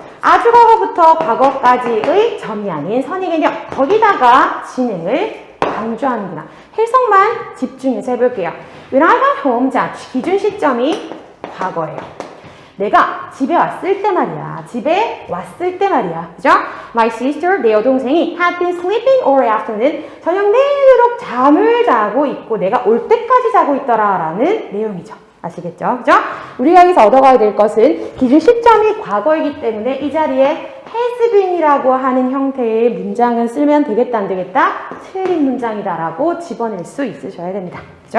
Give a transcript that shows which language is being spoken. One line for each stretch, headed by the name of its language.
Korean: 아주 과거부터 과거까지의 점이 아닌 선의 개념. 거기다가 진행을 강조하는구나. 해석만 집중해서 해볼게요.
English: When I got home,
Korean: 자, 기준 시점이 과거예요. 내가 집에 왔을 때 말이야. 집에 왔을 때 말이야. 그죠?
English: My sister,
Korean: 내 여동생이
English: had been sleeping all afternoon.
Korean: 저녁 내도록 잠을 자고 있고 내가 올 때까지 자고 있더라 라는 내용이죠. 아시겠죠? 그죠? 우리가 여기서 얻어가야 될 것은 기준 시점이 과거이기 때문에 이 자리에 has been이라고 하는 형태의 문장을 쓰면 되겠다 안 되겠다? 틀린 문장이다라고 집어낼 수 있으셔야 됩니다. 그죠?